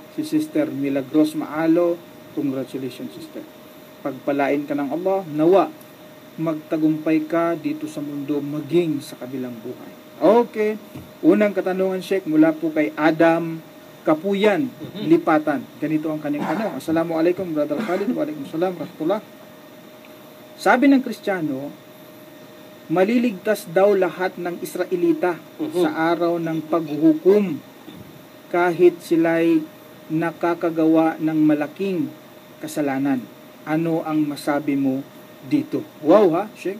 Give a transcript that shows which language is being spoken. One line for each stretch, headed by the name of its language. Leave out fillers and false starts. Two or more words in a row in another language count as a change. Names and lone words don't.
Filipino: Si Sister Milagros Maalo, congratulations, Sister. Pagpalain ka ng Allah, nawa magtagumpay ka dito sa mundo maging sa kabilang buhay. Okay. Unang katanungan, Sheikh, mula po kay Adam Kapuyan, Lipatan. Ganito ang kanyang tanong. Assalamualaikum, Brother Khalid.
Arabic: وعليكم السلام رحمة الله.
Filipino: Sabi ng Kristiyano, maliligtas daw lahat ng Israelita sa araw ng paghuhukom kahit sila'y nakakagawa ng malaking kasalanan. Ano ang masabi mo dito? Wow, ha, Sheikh?